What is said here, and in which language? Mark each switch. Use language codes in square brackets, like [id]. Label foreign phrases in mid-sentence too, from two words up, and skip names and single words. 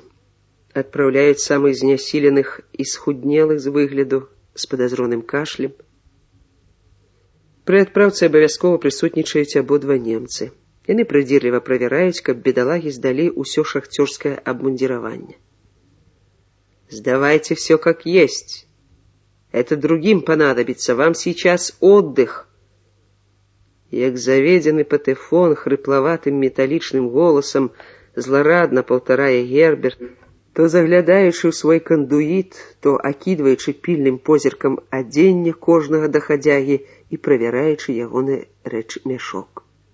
[be] Адпраўляюць самых знясіленых і схуднелых з выгляду, з падазроным кашлем. Пры адпраўцы абавязкова прысутнічаюць абодва немцы. Яны прыдзірліва правяраюць, каб бедалагі здалі ўсё шахцёрскае абмундзіраванне. [ru] «Сдавайте все как есть. Это другим понадобится. Вам сейчас отдых». [be] Як заведены патэфон хрыплаватым металічным голасам зларадна паўтарае Герберт, то заглядаючы ў свой кандуіт, то акідваючы пільным позіркам адзенне кожнага дахадзягі і правяраючы ягоны рэчмяшок.